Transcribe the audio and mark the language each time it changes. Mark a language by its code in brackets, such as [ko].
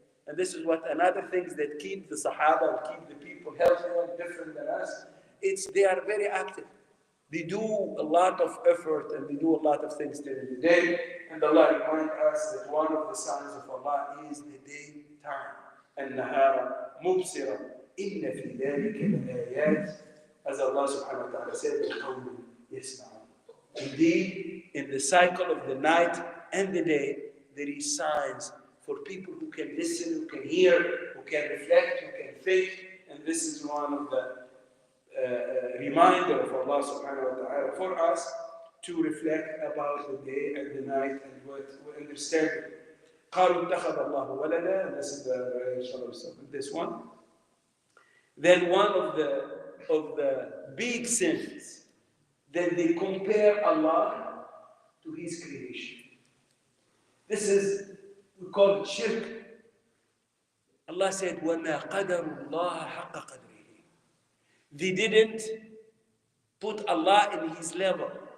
[en] And this is what another things that keep the Sahaba and keep the people healthy and different than us. They are very active. They do a lot of effort and they do a lot of things during the day. And Allah reminds us that one of the signs of Allah is the daytime. [ar] النهار مبصرا إن في ذلك لآيات, [en] as Allah subhanahu wa ta'ala said, [ar] لقوم يسمعون. [en] Indeed, in the cycle of the night and the day, there is signs for people who can listen, who can hear, who can reflect, who can think. And this is one of the reminder of Allah subhanahu wa ta'ala for us to reflect about the day and the night and what we understand. [ar] قالوا اتخذ الله ولدا, [en] and this is this one. Then one of the big sins, that they compare Allah to His creation. This is, we call it shirk. Allah said, [ar] وَمَا قَدَرُ اللَّهَ حَقَّ قَدْرِهِ. [en] They didn't put Allah in His level.